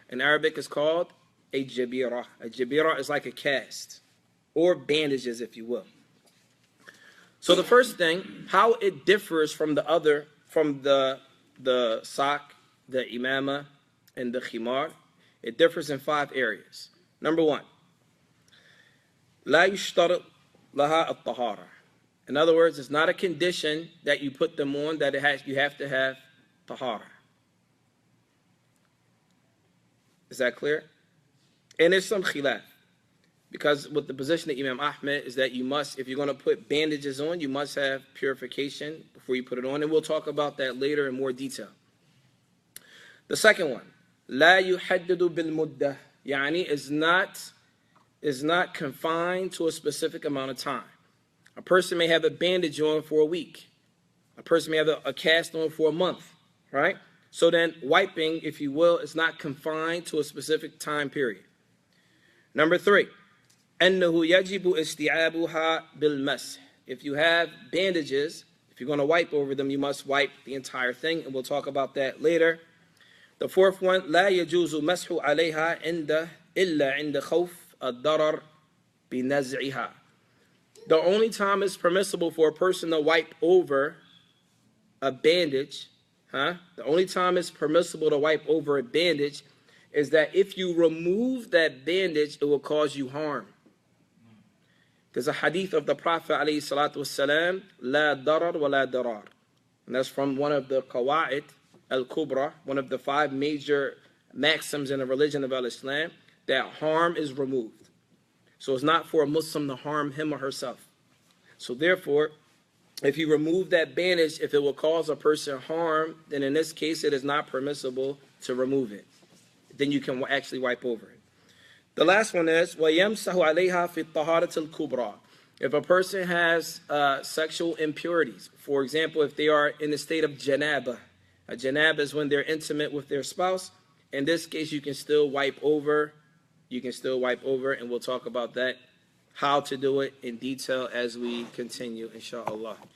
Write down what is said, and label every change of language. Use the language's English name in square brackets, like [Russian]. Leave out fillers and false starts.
[English] In Arabic, it's called a jabira. A jabira is like a cast, or bandages, if you will. So the first thing, how it differs from the other, from the sock, the imama, and the khimar, it differs in 5 areas. Number 1, [Arabic] لا يشترط لها الطهارة. [English] In other words, it's not a condition that you put them on that you have to have tahara. Is that clear? And there's some khilaf. Because with the position of Imam Ahmed is that you must, if you're going to put bandages on, you must have purification before you put it on. And we'll talk about that later in more detail. The second one, [Arabic] لا يحدد بالمدة. يعني [English] is not confined to a specific amount of time. A person may have a bandage on for a week. A person may have a cast on for a month, right? So then wiping, if you will, is not confined to a specific time period. Number 3, [Arabic] أنه يجب استيعابها بالمسح. [English] If you have bandages, if you're going to wipe over them, you must wipe the entire thing, and we'll talk about that later. The 4th one, [Arabic] لا يجوز مسح عليها إلا عند خوف الضرر بنزعها. [English] The only time it's permissible for a person to wipe over a bandage, the only time it's permissible to wipe over a bandage is that if you remove that bandage, it will cause you harm. There's a hadith of the Prophet ﷺ, [Arabic] لا ضرر ولا ضرار. [English] And that's from one of the qawaid, al-qura, one of the 5 major maxims in the religion of Islam, that harm is removed. So it's not for a Muslim to harm him or herself. So therefore, if you remove that bandage, if it will cause a person harm, then in this case it is not permissible to remove it. Then you can actually wipe over it. The last one is [Arabic] وَيَمْسَحُ عَلَيْهَا فِي الطَّهَارَةِ الْكُبْرَى. [English] If a person has sexual impurities, for example, if they are in the state of janaba. A janaba is when they're intimate with their spouse. In this case, you can still wipe over. And we'll talk about that, how to do it in detail as we continue, inshallah.